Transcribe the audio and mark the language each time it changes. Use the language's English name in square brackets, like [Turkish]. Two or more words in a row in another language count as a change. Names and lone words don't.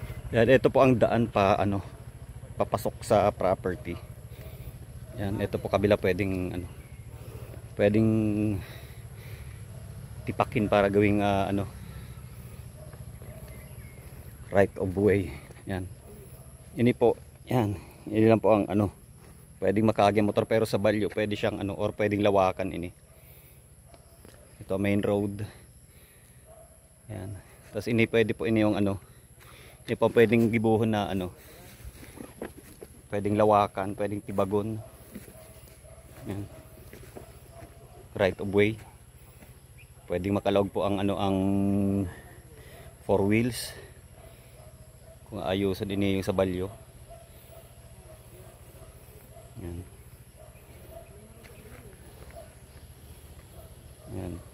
[Filipino] Yan, ito po ang daan pa ano, papasok sa property. Yan, ito po kabila pwedeng ano, pwedeng tipakin para gawing ano, [English] right of way. [Filipino] Yan. [Bikol] Ini po, yan. Ini lang po ang ano, pwedeng makaagya motor pero sa balyo pwede siyang ano or pwedeng lawakan ini. [Filipino] Ito [English] main road. [Filipino] Yan. [Bikol] Tapos ini pwede po ini yung ano, hindi po pwedeng gibuhon na ano, pwedeng lawakan, pwedeng tibagon. Yan. [English] Right of way. [Bikol] Pwedeng makalawag po ang ano, ang [English] four wheels. [Filipino] Kung ayusan din yung sa balyo. Yan. Yan.